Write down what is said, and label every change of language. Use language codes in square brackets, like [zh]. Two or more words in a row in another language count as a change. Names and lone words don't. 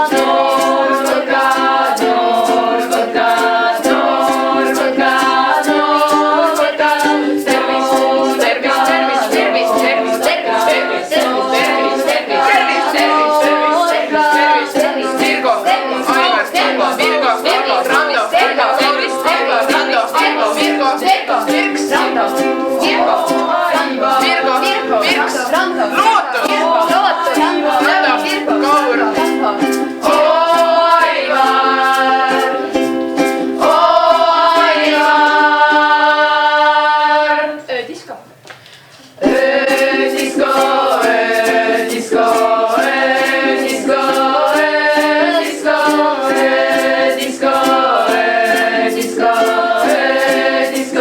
[et] Noor kotka, noor kotka, noor kotka, noor kotka. Tervis, tervis, tervis, tervis, tervis, tervis, tervis, tervis, tervis, tervis, tervis, tervis, tervis. Virgo, Aivar, Virgo, Virgo, Virgo, Rando, Virgo, tervis, Virgo, Rando, Virgo, Virgo, Virgo, Virks, Rando, Virgo, Rando, Virgo, Virgo, Virks, Rando, Lootus. Lootus, Rando, Virgo, Kaur. Rando. Aivar, Aivar. Öödisko. Öödisko, öödisko, öödisko, öödisko, öödisko, öödisko, öödisko.